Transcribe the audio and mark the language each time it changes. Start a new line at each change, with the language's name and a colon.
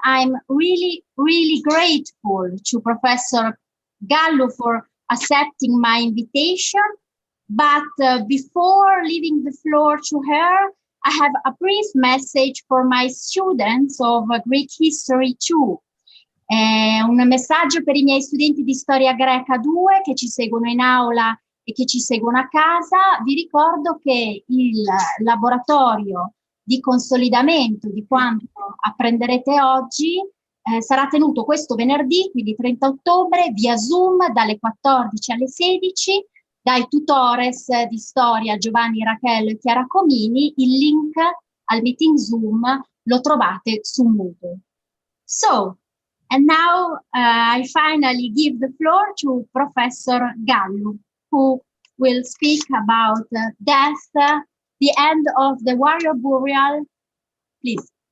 English: I'm really, really grateful to Professor Gallou for accepting my invitation. But before leaving the floor to her, I have a brief message for my students of Greek History 2.
Italian: Un messaggio per i miei studenti di Storia Greca 2 che ci seguono in aula e che ci seguono a casa. Vi ricordo che il laboratorio di consolidamento di quanto apprenderete oggi sarà tenuto questo venerdì, quindi 30 ottobre, via Zoom dalle 14 alle 16, dai tutores di storia Giovanni Rachel e Chiara Comini. Il link al meeting Zoom lo trovate su Moodle.
English: So, and now I finally give the floor to Professor Gallou, who will speak about death, the end of the warrior burial. Please.